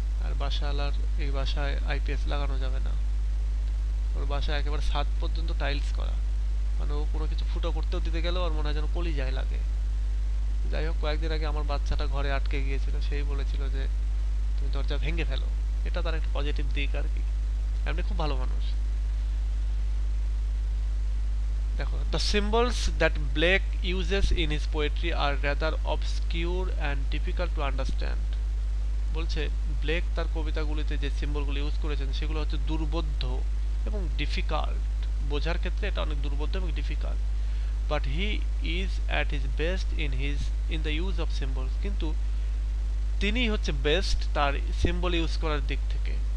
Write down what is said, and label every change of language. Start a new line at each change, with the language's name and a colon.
Bangla: আর বাসাওয়ালার এই বাসায় আইপিএস লাগানো যাবে না, ওর বাসায় একেবারে ছাদ পর্যন্ত টাইলস করা, মানে ও কোনো কিছু ফুটো করতেও দিতে গেলেও আর মনে হয় যেন কলিজায় লাগে। যাই হোক, কয়েকদিন আগে আমার বাচ্চাটা ঘরে আটকে গিয়েছিল, সেই বলেছিল যে তুমি দরজা ভেঙে ফেলো। এটা তার একটা পজিটিভ দিক আর কি, এমনি খুব ভালো মানুষ। দেখো,
English: the symbols that Blake uses in his poetry are rather obscure and difficult to understand.
Bangla: বলছে ব্লেক তার কবিতাগুলিতে যে সিম্বলগুলো ইউজ করেছেন সেগুলো হচ্ছে দুর্বোধ্য এবং ডিফিকাল্ট, বোঝার ক্ষেত্রে এটা অনেক দুর্বোধ্য এবং difficult.
English: but he is at his best in the use of symbols,
Bangla: কিন্তু তিনি হচ্ছে বেস্ট তার সিম্বল ইউজ করার দিক থেকে।